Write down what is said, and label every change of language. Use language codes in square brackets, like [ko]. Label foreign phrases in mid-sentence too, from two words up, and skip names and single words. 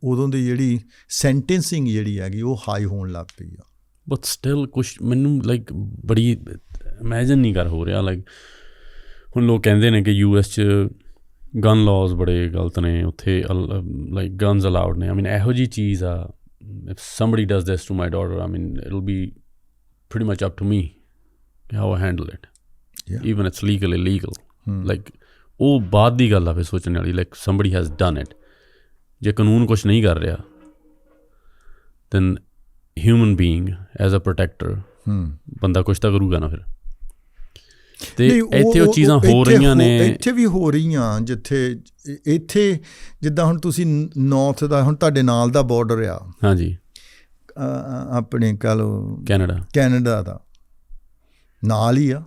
[pa] ਉਦੋਂ ਦੀ ਜਿਹੜੀ ਸੈਂਟੈਂਸਿੰਗ ਜਿਹੜੀ ਹੈਗੀ ਉਹ ਹਾਈ ਹੋਣ ਲੱਗ ਪਈ ਆ। [en] but still [pa] ਕੁਛ ਮੈਨੂੰ ਲਾਈਕ ਬੜੀ ਇਮੈਜਿਨ ਨਹੀਂ ਕਰ ਹੋ ਰਿਹਾ। ਲਾਈਕ ਹੁਣ ਲੋਕ ਕਹਿੰਦੇ ਨੇ ਕਿ US 'ਚ [en] gun laws [pa] ਬੜੇ ਗਲਤ ਨੇ, ਉੱਥੇ ਲਾਈਕ [en] guns allowed [pa] ਨੇ। [en] I mean [pa] ਇਹੋ ਜਿਹੀ ਚੀਜ਼ ਆ, [en] if somebody does this to my daughter, I mean, it'll be pretty much up to me how I handle it. Even it's legal, illegal. [pa] Like ਉਹ ਬਾਅਦ ਦੀ ਗੱਲ ਆ ਫਿਰ ਸੋਚਣ ਵਾਲੀ। [en] ਲਾਈਕ somebody has done it. [pa] ਜੇ ਕਾਨੂੰਨ ਕੁਛ ਨਹੀਂ ਕਰ ਰਿਹਾ, [en] then human being as a protector, [pa] ਬੰਦਾ ਕੁਛ ਤਾਂ ਕਰੂਗਾ ਨਾ ਫਿਰ। ਤੇ ਇੱਥੇ ਉਹ ਚੀਜ਼ਾਂ ਹੋ ਰਹੀਆਂ ਨੇ, ਇੱਥੇ ਵੀ ਹੋ ਰਹੀਆਂ। ਇੱਥੇ ਜਿੱਦਾਂ ਹੁਣ ਤੁਸੀਂ ਨੌਰਥ ਦਾ, ਹੁਣ ਤੁਹਾਡੇ ਨਾਲ ਦਾ ਬਾਰਡਰ ਆ, ਹਾਂਜੀ, ਆਪਣੇ ਕਹਿ ਲਓ ਕੈਨੇਡਾ ਦਾ ਨਾਲ ਹੀ ਆ।